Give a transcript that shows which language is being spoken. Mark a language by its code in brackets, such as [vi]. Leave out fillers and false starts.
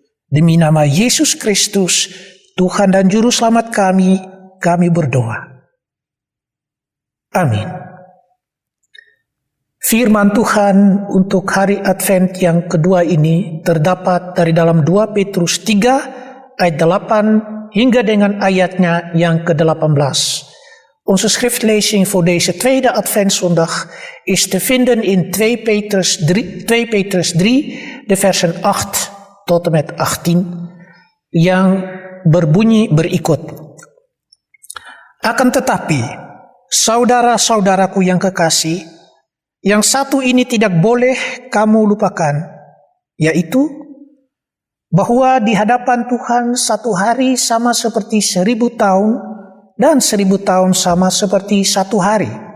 [id] Demi nama Yesus Kristus, Tuhan dan Juru Selamat kami berdoa. Amin. Firman Tuhan untuk hari Advent yang kedua ini terdapat dari dalam 2 Petrus 3 ayat 8 hingga dengan ayatnya yang ke-18. [nl] Onze schriftlezing voor deze tweede Adventszondag is te vinden in 2 Petrus 3, de versen 8 tot en met 18, [id] yang berbunyi berikut. Akan tetapi, saudara-saudaraku yang kekasih, yang satu ini tidak boleh kamu lupakan, yaitu bahwa di hadapan Tuhan satu hari sama seperti 1000 tahun, dan 1000 tahun sama seperti satu hari.